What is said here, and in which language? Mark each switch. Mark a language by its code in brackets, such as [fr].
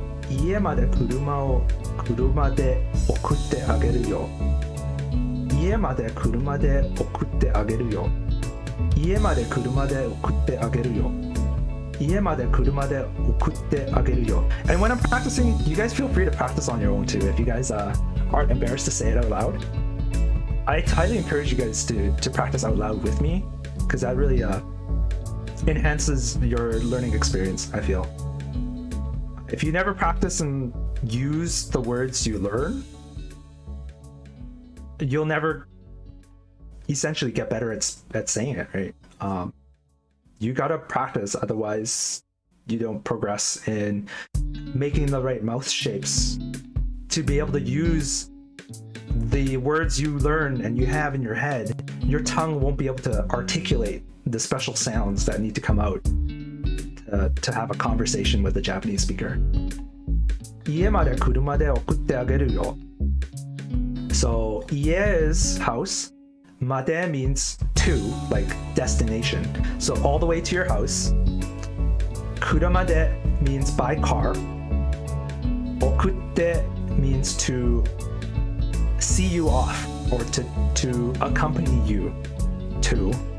[ja] 家まで車で送ってあげるよ。家まで車で送ってあげるよ。家まで車で送ってあげるよ。家まで車で送ってあげるよ。 [en] And when I'm practicing, you guys feel free to practice on your own too. If you guys aren't embarrassed to say it out loud, I highly encourage you guys to practice out loud with me, because that really enhances your learning experience, I feel. If you never practice and use the words you learn, you'll never essentially get better at saying it, right? You gotta practice, otherwise you don't progress in making the right mouth shapes to be able to use the words you learn and you have in your head. Your tongue won't be able to articulate the special sounds that need to come out to have a conversation with a Japanese speaker. [ja] 家まで車で送ってあげるよ。 [en] So 家 is house. Made means to, like destination. So all the way to your house. Kurumade means by car. Okutte means to see you off, or to accompany you to.